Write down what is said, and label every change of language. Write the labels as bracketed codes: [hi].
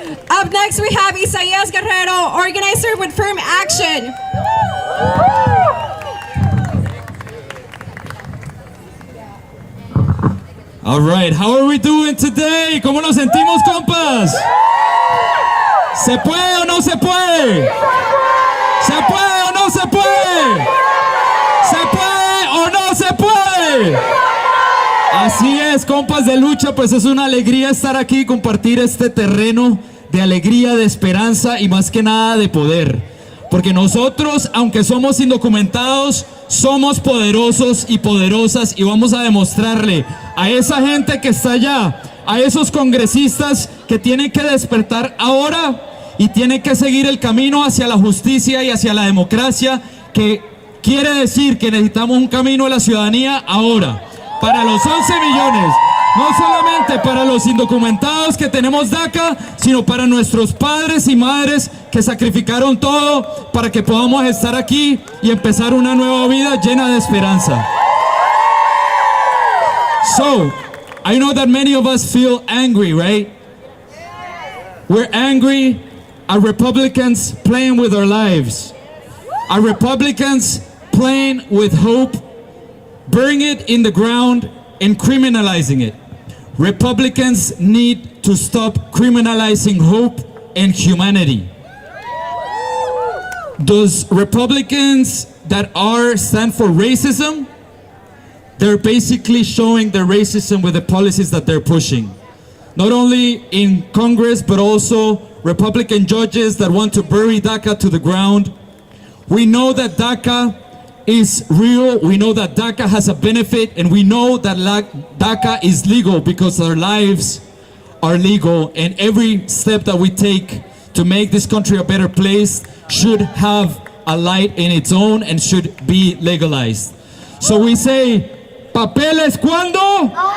[en] Up next we have Isaías Guerrero, organizer with Firm Action. All right, how are we doing today? [es] ¿Cómo nos sentimos, compas? ¿Se puede o no se puede? ¿Se puede o no se puede? ¿Se puede o no se puede? Así es, compas de lucha, pues es una alegría estar aquí y compartir este terreno de alegría, de esperanza y más que nada de poder. Porque nosotros, aunque somos indocumentados, somos poderosos y poderosas y vamos a demostrarle a esa gente que está allá, a esos congresistas que tienen que despertar ahora y tienen que seguir el camino hacia la justicia y hacia la democracia, que quiere decir que necesitamos un camino de la ciudadanía ahora, para los 11 millones. No solamente para los indocumentados que tenemos DACA, sino para nuestros padres y madres que sacrificaron todo para que podamos estar aquí y empezar una nueva vida llena de esperanza. [en] So, I know that many of us feel angry, right? We're angry at Republicans playing with our lives. At Republicans playing with hope, burying it in the ground and criminalizing it. Republicans need to stop criminalizing hope and humanity. Those Republicans that stand for racism, they're basically showing their racism with the policies that they're pushing. Not only in Congress, but also Republican judges that want to bury DACA to the ground. We know that DACA is real, we know that DACA has a benefit, and we know that DACA is legal because our lives are legal, and every step that we take to make this country a better place should have a light in its own and should be legalized. So we say, [es] ¿papeles cuándo?